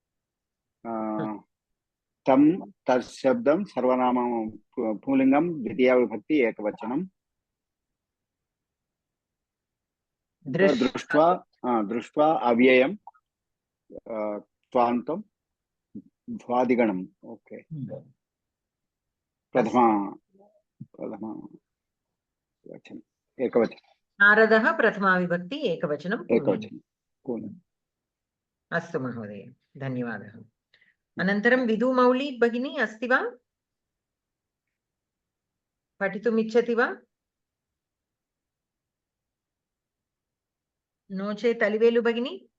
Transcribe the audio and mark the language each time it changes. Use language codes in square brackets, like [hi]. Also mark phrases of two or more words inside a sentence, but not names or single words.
[te] తం తశబ్దం సర్వనామం పుంలింగం ద్వితీయ విభక్తి ఏకవచనం దృష్ట్వా అవ్యయం త్వాంతం ద్వాదిగణం. ఓకే. ప్రథమ వచనం ఏకవచనం [sa] नारदः प्रथमा विभक्ति एकवचनं ఏకవచనం. अस्तु महोदय धन्यवादः. अनन्तरं विदुमौली भगिनी अस्ति वा पठितुम् इच्छति वा नो चेत् अलिवेलु भगिनी.